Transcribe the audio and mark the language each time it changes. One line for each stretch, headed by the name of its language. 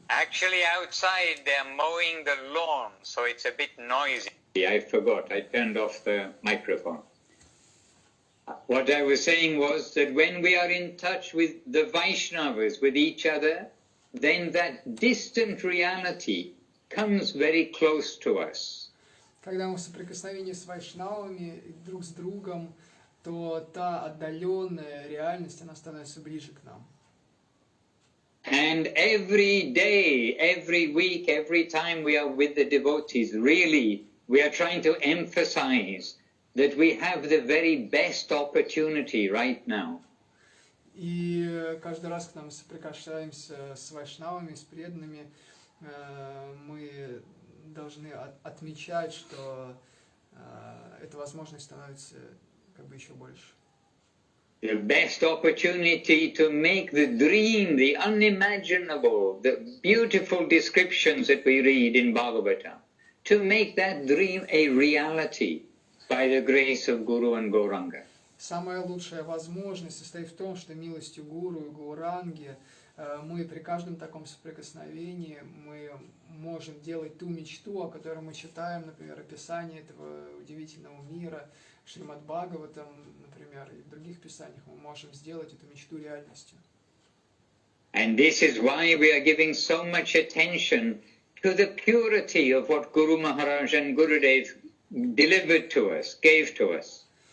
English: Actually, outside they're mowing the lawn, so it's a bit noisy. I forgot, I turned off the microphone. What I was saying was that when we are in touch with the Vaishnavas, with each other, then that distant reality comes very close to us.
Russian: Когда мы в соприкосновении с вайшнавами друг с другом, то та отдаленная реальность, она становится ближе к нам.
English: And every day, every week, every time we are with the devotees, really, we are trying to emphasize that we have the very best opportunity right now.
Russian: И каждый раз, когда мы соприкасаемся с вайшнавами, с преданными, мы должны отмечать, что эта возможность становится как бы еще больше.
English: the best opportunity to make the dream, the unimaginable, the beautiful descriptions that we read in Bhagavatam, to make that dream a reality by the grace of Guru and Gauranga.
Russian: Самая лучшая возможность состоит в том, что милостью Гуру и Гауранги мы при каждом таком соприкосновении мы можем делать ту мечту, о которой мы читаем, например, описание этого удивительного мира, Шримад Бхагаватам, например, и в других писаниях мы можем сделать эту мечту реальностью.
English: And this is why we are giving so much attention to the purity of what Guru Maharaj and Gurudev delivered to us, gave to us.